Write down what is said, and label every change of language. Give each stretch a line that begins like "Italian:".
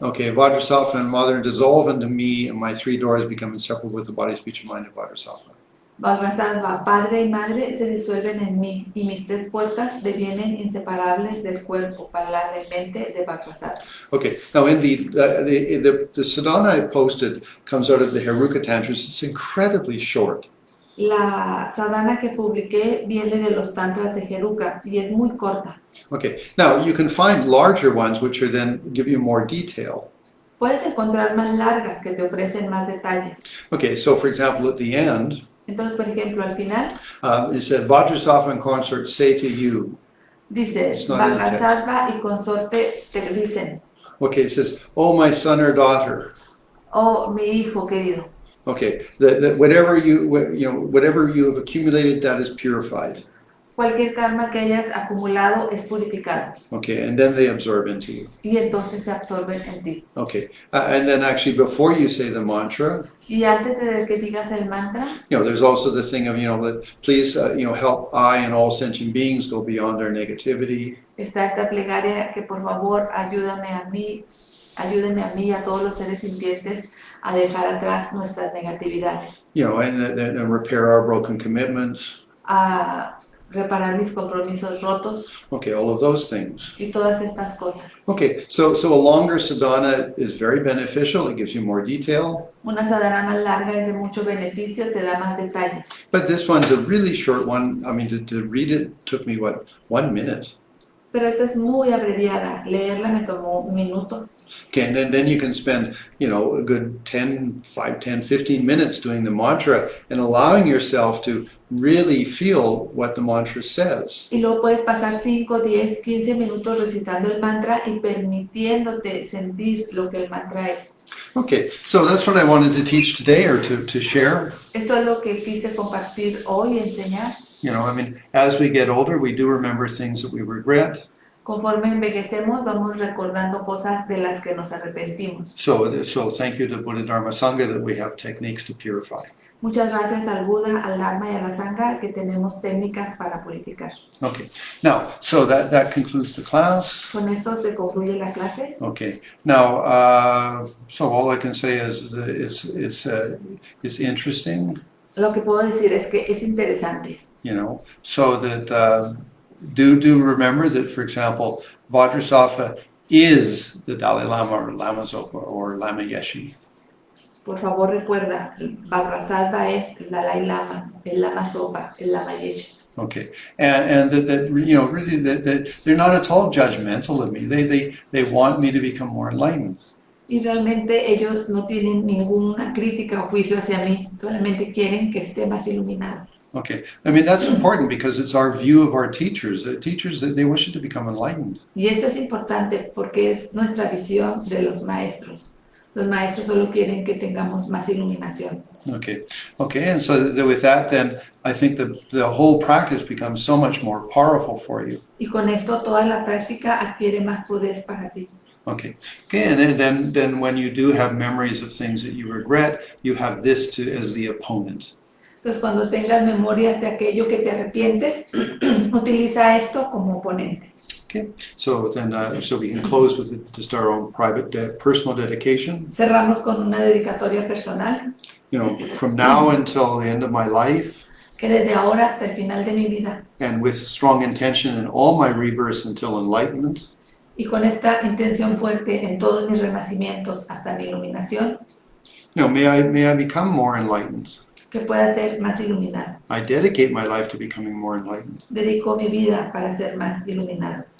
English: Okay, Vajrasattva and Mother dissolve into me, and my three doors become inseparable with the body, speech, and mind of Vajrasattva.
Spanish: Vajrasattva, Padre y Madre se disuelven en mí, y mis tres puertas devienen inseparables del cuerpo, palabra y mente de Vajrasattva.
English: Okay, now in the sadhana I posted comes out of the Heruka Tantras. It's incredibly short.
Spanish: La sadhana que publiqué viene de los tantras de Heruka y es muy corta.
English: Okay, now you can find larger ones which are then give you more detail.
Spanish: Puedes encontrar más largas que te ofrecen más detalles.
English: Okay, so for example, at the end,
Spanish: Entonces, por ejemplo, al final
English: it said, Vajrasattva and consort say to you.
Spanish: dice,
English: It's not in the text.
Spanish: Vajrasattva y consorte te dicen,
English: Okay, it says, oh, my son or daughter.
Spanish: oh, mi hijo querido.
English: Okay, whatever you have accumulated, that is purified.
Spanish: Cualquier karma que hayas acumulado es purificado
English: Okay, and then they absorb into you.
Spanish: y entonces se absorben en ti.
English: Okay, and then actually before you say the mantra,
Spanish: Y antes de que digas el mantra,
English: there's also the thing of, that please, help I and all sentient beings go beyond their negativity.
Spanish: está esta plegaria que por favor ayúdame a mí, ayúdenme a mí y a todos los seres sintientes a dejar atrás nuestras negatividades,
English: And repair our broken commitments.
Spanish: a reparar mis compromisos rotos
English: Okay, all of those things.
Spanish: y todas estas cosas.
English: Okay, so a longer sadhana is very beneficial. It gives you more detail.
Spanish: Una sadhana más larga es de mucho beneficio, te da más detalles.
English: But this one's a really short one. I mean, to read it took me, 1 minute?
Spanish: Pero esta es muy abreviada, leerla me tomó un minuto.
English: Okay, and then you can spend, a good 10, 15 minutes doing the mantra and allowing yourself to really feel what the mantra says.
Spanish: Y luego puedes pasar 5, 10, 15 minutos recitando el mantra y permitiéndote sentir lo que el mantra es.
English: Okay, so that's what I wanted to teach today or to share.
Spanish: Esto es lo que quise compartir hoy, enseñar.
English: As we get older, we do remember things that we regret.
Spanish: Conforme envejecemos, vamos recordando cosas de las que nos arrepentimos.
English: So thank you to Buddha Dharma Sangha that we have techniques to purify.
Spanish: Muchas gracias al Buda, al Dharma y a la Sangha que tenemos técnicas para purificar.
English: Okay, now, so that concludes the class.
Spanish: Con esto se concluye la clase.
English: Okay, now, so all I can say is that it's interesting,
Spanish: Lo que puedo decir es que es interesante.
English: so that do remember that, for example, Vajrasattva is the Dalai Lama or Lama Zopa or Lama Yeshe.
Spanish: Por favor, recuerda, Vajrasattva es el Dalai Lama, el Lama Zopa, el Lama Yeshe.
English: Okay, and that really that they're not at all judgmental of me. They want me to become more enlightened.
Spanish: Y realmente ellos no tienen ninguna crítica o juicio hacia mí, solamente quieren que esté más iluminado.
English: Okay, that's important because it's our view of our teachers. The teachers, they wish to become enlightened.
Spanish: Y esto es importante porque es nuestra visión de los maestros. Los maestros solo quieren que tengamos más iluminación.
English: Okay, and so with that, then I think the whole practice becomes so much more powerful for you.
Spanish: Y con esto toda la práctica adquiere más poder para ti.
English: Okay, and then when you do have memories of things that you regret, you have this as the opponent.
Spanish: Entonces, cuando tengas memorias de aquello que te arrepientes, utiliza esto como oponente.
English: Okay, so then so we can close with just our own private personal dedication.
Spanish: Cerramos con una dedicatoria personal,
English: You know, from now until the end of my life,
Spanish: que desde ahora hasta el final de mi vida,
English: and with strong intention in all my rebirths until enlightenment,
Spanish: y con esta intención fuerte en todos mis renacimientos hasta mi iluminación,
English: you know, may I become more enlightened.
Spanish: que pueda ser más iluminado.
English: I dedicate my life to becoming more enlightened.
Spanish: Dedico mi vida para ser más iluminado